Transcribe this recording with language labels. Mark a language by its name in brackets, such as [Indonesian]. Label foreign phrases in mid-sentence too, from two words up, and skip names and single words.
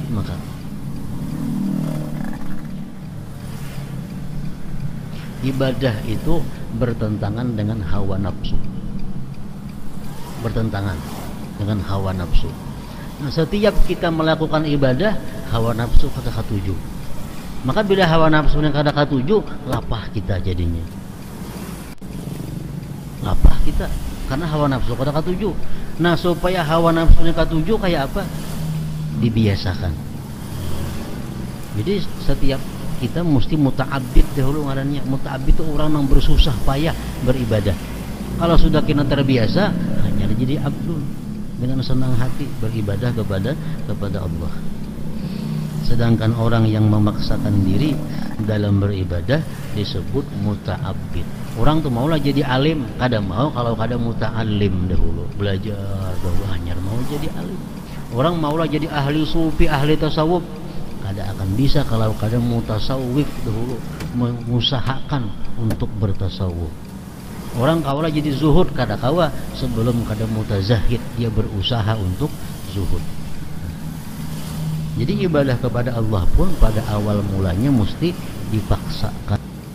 [Indonesian] Maka ibadah itu bertentangan dengan hawa nafsu, bertentangan dengan hawa nafsu. Nah, setiap kita melakukan ibadah, [Banjar] hawa nafsu kada katuju. Maka bila hawa nafsu yang kada katuju, lapah kita jadinya, lapah kita karena hawa nafsu kada katuju. Nah, supaya hawa nafsu yang katuju kayak apa? [Indonesian] Dibiasakan. [Banjar] Jadi setiap kita mesti muta'abbid dahulu ngarannya. [Indonesian] Muta'abbid itu orang yang bersusah payah beribadah. Kalau sudah kita terbiasa, hanya jadi abdul, dengan senang hati beribadah kepada Allah. Sedangkan orang yang memaksakan diri dalam beribadah disebut muta'abbid. [Banjar] Orang tuh maulah jadi alim, kada mau kalau kada muta'alim dahulu, belajar dahulu hanya mau jadi alim. Orang maulah jadi ahli sufi, ahli tasawuf, kada akan bisa kalau kada mutasawwif dahulu, mengusahakan untuk bertasawuf. Orang kaulah jadi zuhud, kada kawa sebelum kada mutazahid, [Indonesian] dia berusaha untuk zuhud. Jadi ibadah kepada Allah pun pada awal mulanya mesti dipaksakan.